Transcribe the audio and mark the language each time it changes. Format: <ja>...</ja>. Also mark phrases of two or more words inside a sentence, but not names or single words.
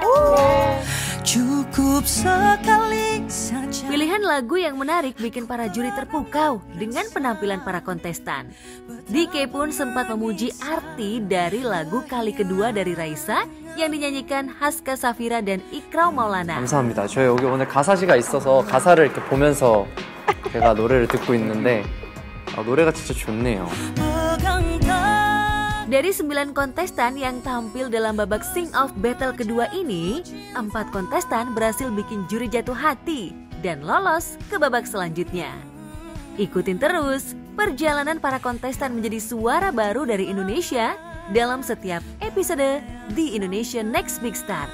<id>Cukup sekali saja. Pilihan lagu yang menarik bikin para juri terpukau dengan penampilan para kontestan. DK pun sempat memuji arti dari lagu Kali Kedua dari Raisa yang dinyanyikan Haska Safira dan Ikrau Maulana.</id> <ko>감사합니다. 저 여기 오늘 가사지가 있어서 가사를 이렇게 보면서 제가 노래를 듣고 있는데 노래가 진짜 좋네요.</ko> <id>Dari 9 kontestan yang tampil dalam babak Sing Off Battle kedua ini, 4 kontestan berhasil bikin juri jatuh hati dan lolos ke babak selanjutnya. Ikutin terus perjalanan para kontestan menjadi suara baru dari Indonesia dalam setiap episode The Indonesian Next Big Star.</id>